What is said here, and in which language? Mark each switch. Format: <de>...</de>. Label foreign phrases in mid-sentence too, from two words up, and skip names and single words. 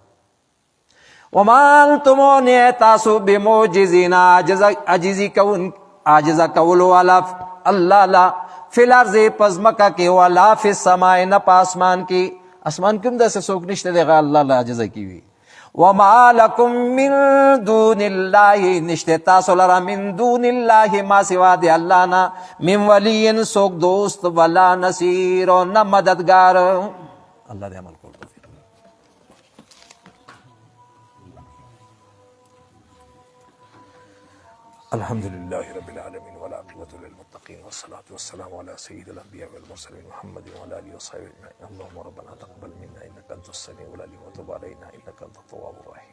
<ar>وما انتم</ar> <ps>نه تاسو بمعجزین، عاجزه کولو والا الله لا</ps> <ar>فی الارض</ar> <ps>پزمکه کې،</ps> <ar>ولا فی السماء،</ar> <ps>نه په اسمان کې. اسمان کې هم داسې څوک نشته دی الله لا عاجزه کوي.</ps> <ar>وما لکم من دون الله،</ar> <ps>نشته تاسو لرا</ps> <ar>من دون الله</ar> <ps>ما سوا دی الله نه،</ps> <ar>من ولی</ar> <ps>څوک دوست</ps> <ar>ولا نصیر،</ar> <ps>او نه مددگار. الله دې عمل کول توفیق.</ps> <ar>الحمد لله رب العالمين والعاقبة للمتقين والصلاة والسلام على سيد الأنبياء والمرسلين محمد وعلى آله وصحبه أجمعين. اللهم ربنا تقبل منا إنك أنت السميع العليم وتب علينا إنك أنت التواب الرحيم.</ar>